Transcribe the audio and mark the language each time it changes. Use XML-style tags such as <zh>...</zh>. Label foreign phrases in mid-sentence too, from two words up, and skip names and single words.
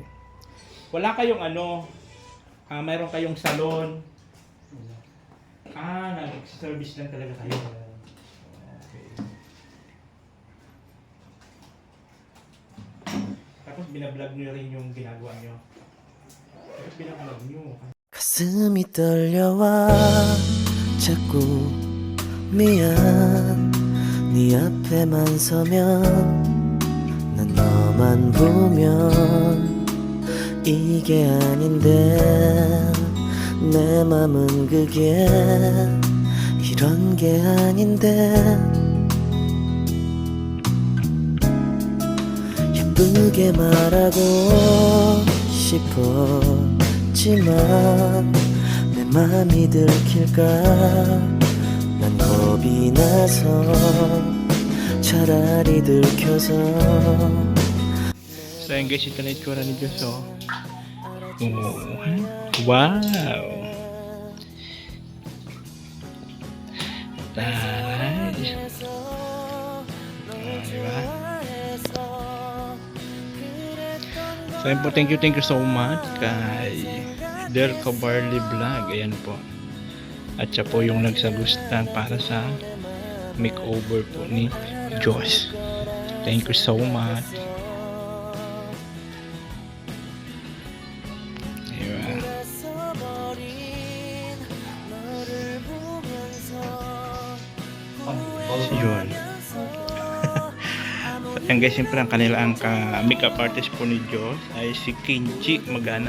<tl>Wala kayong ano, mayroon kayong salon. Nag-service lang talaga kayo. Okay. Tapos binablog nyo rin yung ginagawa nyo. Tapos binablog nyo.</tl> <ko>가슴이 떨려와 자꾸 미안 네 앞에만 서면 난 너만 보면 이게 아닌데 내 맘은 그게 이런 게 아닌데 예쁘게 말하고 싶었지만 내 맘이 들킬까 난 겁이 나서 차라리 들켜서</ko> <tl>So ayun guys, ito na itsura ni Diyos, oh. Wow! Taray! Diba? So ayun po,</tl> <en>thank you so much kay Delco Barley Vlog. Ayan po.</en> <tl>At siya po yung nagsagustan para sa makeover po ni Diyos.</tl> <en>Thank you so much.</en> <tl>Yun. Ayan guys, siyempre ang kanilang makeup artist po ni Diyos ay si Kenji Magana.</tl>